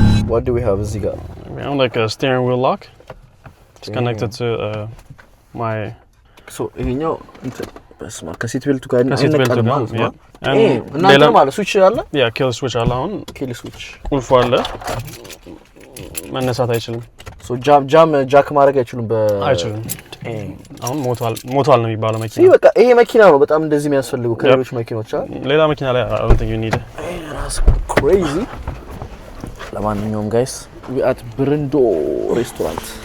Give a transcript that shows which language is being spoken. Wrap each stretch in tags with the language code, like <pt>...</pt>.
<en>What do we have</en> <am>እዚህ ጋር?</am> <en>We have like a steering wheel lock. It's connected to my so</en> <am>ይሄኛው በስማ ከሲት ቤልቱ ጋር ማለት ነው እናንተ ማለት ስዊች አለ ያ ኪል ስዊች አለ አሁን ኪል ስዊች ቁልፉ አለ መነሳት አይችልም so ጃክ ማድረግ አይችሉም አይችልም አሁን ሞቷል ነው የሚባለው መኪና በቃ ይሄ መኪና ነው በጣም እንደዚህ የሚያስፈልጉ ከሌሎች መኪኖች አይደል ሌላ መኪና ላይ</am> <en>I don't think you need it that's crazy</en> <am>ለማንኛውም</am> <en>guys we at Brindo restaurant</en>